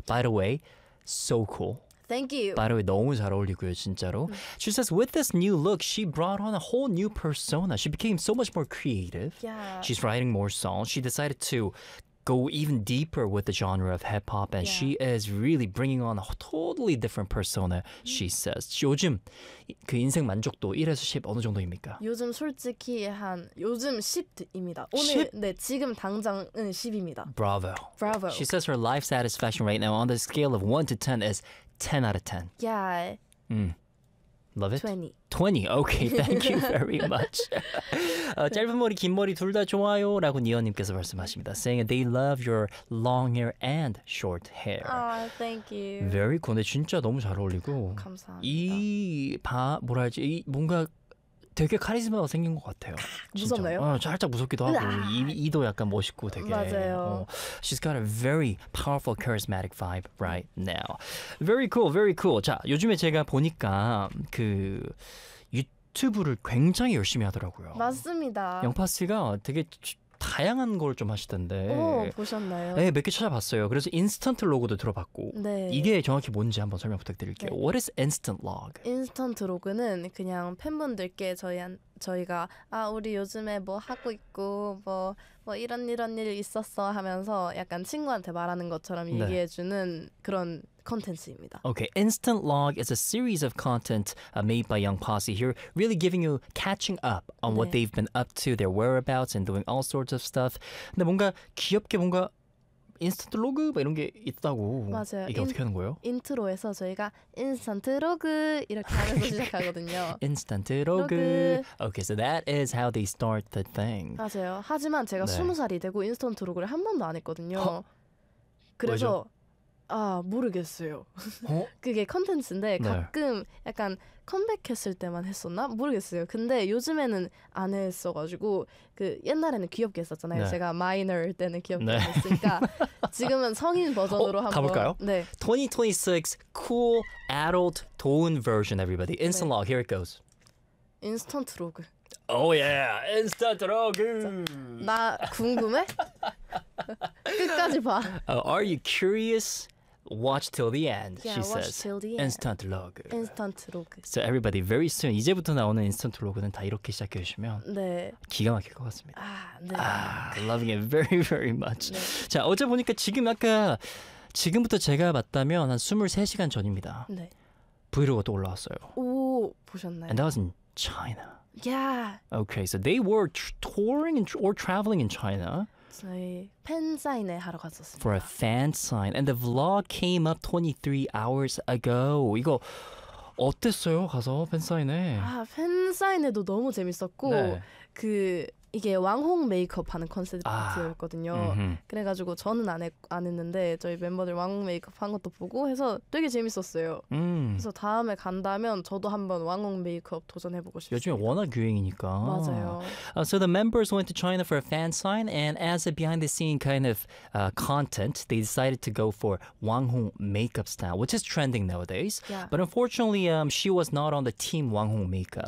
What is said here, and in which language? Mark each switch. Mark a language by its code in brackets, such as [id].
[en] By the way, so cool. Thank you. By the way, [ko] 너무 잘 어울리고요, 진짜로. [en] She says, with this new look, she brought on a whole new persona. She became so much more creative. Yeah. She's writing more songs. She decided to go even deeper with the genre of hip-hop, and yeah. she is really bringing on a totally different persona, she says. [ko] 요즘 그 인생 만족도 1에서 10 어느 정도입니까? 요즘 솔직히 한 요즘 10입니다. 오늘 10? 네, 지금 당장은 10입니다. [en] Bravo. Bravo. She says her life satisfaction right now on the scale of 1 to 10 is 10 out of 10. Yeah. Love it? 20. 20. Okay, thank you very much. [ko] 짧은 머리, 긴 머리 둘 다 좋아요 라고 니언님께서 말씀하십니다. [en] Saying they love your long hair and short hair. Oh, thank you. Very cool. [ko] 근데 진짜 너무 잘 어울리고. 감사합니다. 이 뭔가 되게 카리스마가 생긴 것 같아요. 무섭나요? 살짝 무섭기도 하고 이도 약간 멋있고 되게. 맞아요. [en] She's got a very powerful charismatic vibe right now. Very cool, very cool. [ko] 자, 요즘에 제가 보니까 그 유튜브를 굉장히 열심히 하더라고요. 맞습니다. 영파씨가 되게 다양한 걸 좀 하시던데. 보셨나요? 네, 몇 개 찾아봤어요. 그래서 인스턴트 로그도 들어봤고. 네. 이게 정확히 뭔지 한번 설명 부탁드릴게요. [en] 네. What is instant log? [ko] 인스턴트 로그는 그냥 팬분들께 저희가 아 우리 요즘에 뭐 하고 있고 뭐 이런 일 있었어 하면서 약간 친구한테 말하는 것처럼 얘기해주는 네. 그런 콘텐츠입니다. [en] Okay, instant log is a series of content made by Young Posse here, really giving you catching up on 네. what they've been up to, their whereabouts, and doing all sorts of stuff. [ko] 근데 뭔가 귀엽게 뭔가 인스턴트 로그 막 이런 게 있다고. 맞아요. 이게 어떻게 하는 거예요? 인트로에서 저희가 인스턴트 로그 이렇게 하면서 시작하거든요. 인스턴트 로그. 로그. [en] Okay, so that is how they start the thing. [ko] 맞아요. 하지만 제가 네. 20살이 되고 인스턴트 로그를 한 번도 안 했거든요. 그래서 왜죠? 아, 모르겠어요. 어? 그게 콘텐츠인데 네. 가끔 약간 컴백했을 때만 했었나? 모르겠어요. 근데 요즘에는 안 했어가지고 그 옛날에는 귀엽게 했었잖아요. 네. 제가 마이너일 때는 귀엽게 네. 했으니까 지금은 성인 버전으로 한번 가볼까요? 네. [en] 2026 cool adult tone version everybody. Instant 네. log. Here it goes. [ko] 인스턴트 로그. [en] Oh yeah. [ko] 인스턴트 로그. 나 궁금해? 끝까지 봐. [en] Are you curious? Watch till the end, yeah, she watch says. Till the end. Instant log. Instant log. So everybody, very soon, [ko] 이제부터 나오는 instant log는 다 이렇게 시작해 주시면 네. 기가 막힐 것 같습니다. 아, 네. [en] 아, loving it very, very much. [ko] 네. 자, 어제 보니까 지금 아까 지금부터 제가 봤다면 한 23시간 전입니다. 네. 브이로그가 또 올라왔어요. 오, 보셨나요? [en] And that was China. Yeah. Okay, so they were touring or traveling in China. [ko] 저희 팬 사인회 하러 갔었습니다. [en] For a fan sign. And the vlog came up 23 hours ago. [ko] 이거 어땠어요? 가서 팬 사인회. 아, 팬 사인회도 너무 재밌었고 네. 그 이게 왕홍 메이크업 하는 컨셉이었거든요. 아, 그래가지고 저는 안 했는데 저희 멤버들 왕홍 메이크업 한 것도 보고 해서 되게 재밌었어요. 그래서 다음에 간다면 저도 한번 왕홍 메이크업 도전해보고 싶어요. 요즘에 워낙 유행이니까. 맞아요. [en] So the members went to China for a fan sign, and as a behind-the-scene kind of content, they decided to go for 왕홍 makeup style, which is trending nowadays. Yeah. But unfortunately, she was not on the team 왕홍 makeup.